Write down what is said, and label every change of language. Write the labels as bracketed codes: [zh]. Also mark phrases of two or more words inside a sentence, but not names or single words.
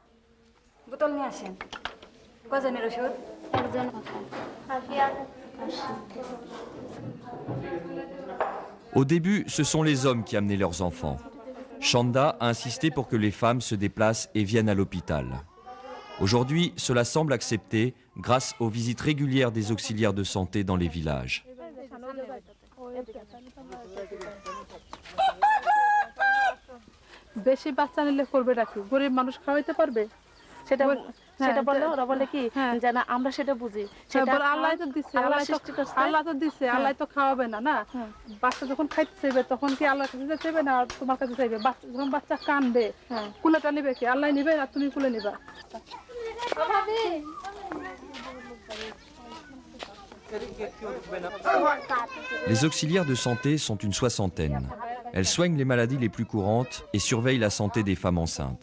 [fr] Au début, ce sont les hommes qui amenaient leurs enfants. Chanda a insisté pour que les femmes se déplacent et viennent à l'hôpital. Aujourd'hui, cela semble accepté grâce aux visites régulières des auxiliaires de santé dans les villages. [bn] বেশি বাচ্চা নিলে করবে নাকি গরিব মানুষ খাওয়াইতে পারবে সেটা সেটা বললে ওরা বলে কি যে না আমরা সেটা বুঝি সেটা আল্লাহ তো দিচ্ছে আল্লাহ তো দিচ্ছে আল্লাহ তো খাওয়াবে না না বাচ্চা যখন খাইতে চাইবে তখন কি আল্লাহর কাছে চাইবে না আর তোমার কাছে চাইবে যখন বাচ্চা কানবে কুলেটা নিবে কি আল্লাহ নিবে আর তুমি কুলে নিবা [fr] Les auxiliaires de santé sont une soixantaine. Elles soignent les maladies les plus courantes et surveillent la santé des femmes enceintes.